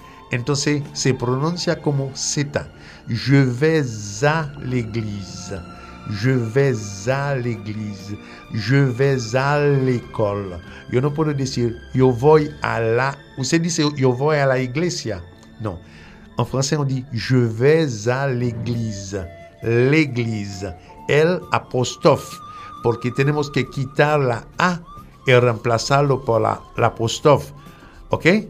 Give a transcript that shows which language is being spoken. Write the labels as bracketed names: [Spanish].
[Spanish] Entonces se pronuncia como Z. [French] Je vais à l'église. Je vais à l'église. Je vais à l'école. [Spanish] Yo no puedo decir yo voy a la. Usted dice yo voy a la iglesia. No. En francés [French] on dit je vais à l'église. [Spanish] L'église, el apóstrofe, porque tenemos que quitar la A y reemplazarlo por la apóstrofe, ¿ok?